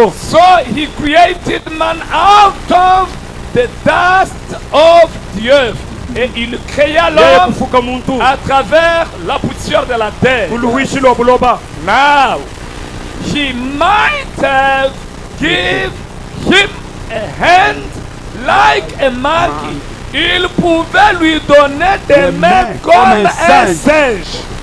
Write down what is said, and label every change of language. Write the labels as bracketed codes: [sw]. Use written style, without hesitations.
[en] So he created man out of the dust of the earth. [fr] Et il créa l'homme à travers la poussière de la terre. [en] Now, he might have give him a hand like a monkey. [fr] Il pouvait lui donner des mains comme un singe.